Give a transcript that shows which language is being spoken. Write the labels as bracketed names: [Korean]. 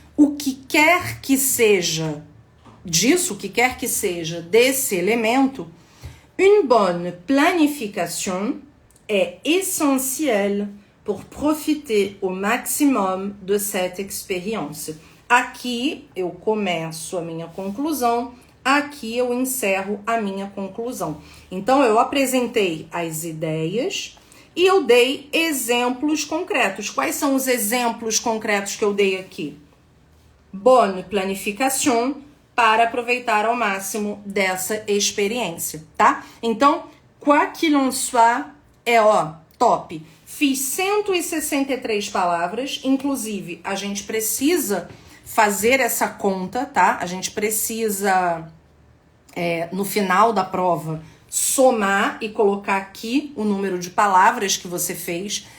[Portuguese] O que quer que seja disso, o que quer que seja desse elemento, [French] une bonne planification est essentielle pour profiter au maximum de cette expérience. [Portuguese] Aqui eu começo a minha conclusão, aqui eu encerro a minha conclusão. Então, eu apresentei as ideias e eu dei exemplos concretos. Quais são os exemplos concretos que eu dei aqui? Bonne planification para aproveitar ao máximo dessa experiência, tá? Então, [French] quoi qu'il en soit, [Portuguese] top. Fiz 163 palavras, inclusive a gente precisa fazer essa conta, tá? A gente precisa, no final da prova, somar e colocar aqui o número de palavras que você fez.